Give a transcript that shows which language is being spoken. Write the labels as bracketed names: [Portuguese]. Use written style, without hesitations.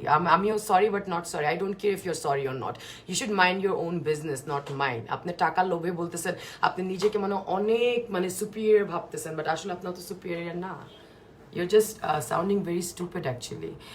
[English] I'm your sorry but not sorry. I don't care if you're sorry or not. You should mind your own business, not mine. [Bangla] আপনি টাকা লোভে বলতেছেন, আপনি নিজেকে মানে অনেক মানে সুপিরিয়র ভাবতেছেন, বাট আসলে আপনার তো সুপিরিয়র না। [English] You're just sounding very stupid actually.